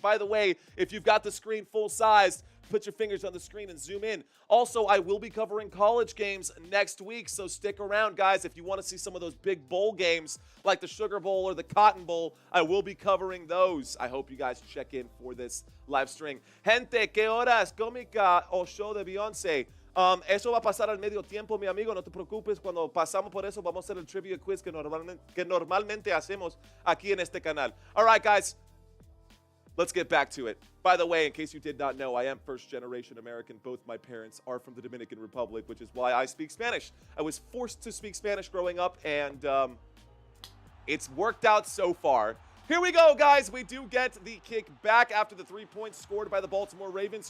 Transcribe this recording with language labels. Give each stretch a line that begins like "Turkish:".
English: By the way, if you've got the screen full size, put your fingers on the screen and zoom in. Also, I will be covering college games next week, so stick around, guys. If you want to see some of those big bowl games like the Sugar Bowl or the Cotton Bowl, I will be covering those. I hope you guys check in for this live stream.
Spanish: Gente, ¿qué horas? Cómica o show de Beyoncé? Eso va a pasar al medio tiempo, mi amigo. No te preocupes. Cuando pasamos por eso, vamos a hacer el trivia quiz que normalmente hacemos aquí en este canal.
English: All right, guys. Let's get back to it. By the way, in case you did not know, I am first-generation American. Both my parents are from the Dominican Republic, which is why I speak Spanish. I was forced to speak Spanish growing up, and it's worked out so far. Here we go, guys. We do get the kick back after the 3 points scored by the Baltimore Ravens.